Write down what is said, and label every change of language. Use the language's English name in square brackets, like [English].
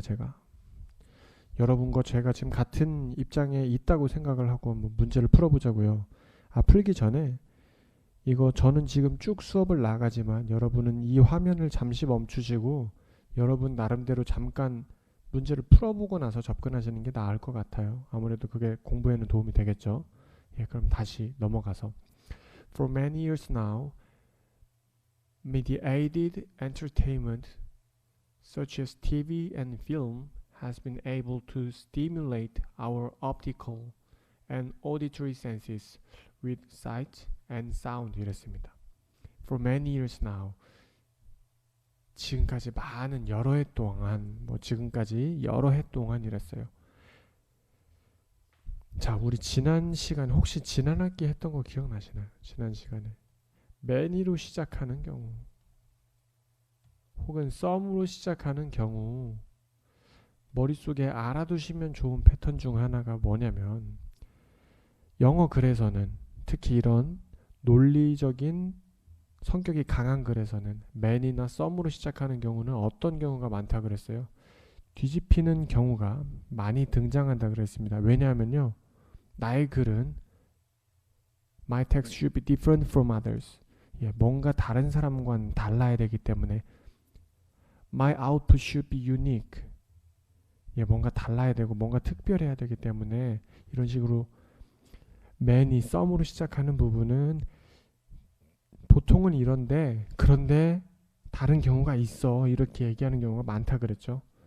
[Korean] 제가 여러분과 제가 지금 같은 입장에 있다고 생각을 하고 한번 문제를 풀어보자고요. 풀기 전에 이거 저는 지금 쭉 수업을 나가지만 여러분은 이 화면을 잠시 멈추시고 여러분 나름대로 잠깐 문제를 풀어보고 나서 접근하시는 게 나을 것 같아요. 아무래도 그게 공부에는 도움이 되겠죠. 예, 그럼 다시 넘어가서 [English] For many years now, mediated entertainment such as TV and film has been able to stimulate our optical and auditory senses with sight and sound [Korean] 이랬습니다. [English] For many years now [Korean] 지금까지 많은 여러 해 동안 지금까지 여러 해 동안 이랬어요. 자, 우리 지난 시간 혹시 지난 학기 했던 거 기억나시나요? 지난 시간에 many로 시작하는 경우 혹은 some으로 시작하는 경우 머릿속에 알아두시면 좋은 패턴 중 하나가 뭐냐면 영어 글에서는 특히 이런 논리적인 성격이 강한 글에서는 man이나 some으로 시작하는 경우는 어떤 경우가 많다 그랬어요? 뒤집히는 경우가 많이 등장한다 그랬습니다. 왜냐하면요. 나의 글은 [English] My text should be different from others. [Korean] 예, 뭔가 다른 사람과는 달라야 되기 때문에 [English] My output should be unique. [Korean] 예, 뭔가 달라야 되고 뭔가 특별해야 되기 때문에 이런 식으로 man이 some으로 시작하는 부분은 보통은 이런데 그런데 다른 경우가 있어 이렇게 얘기하는 경우가 많다 그랬죠.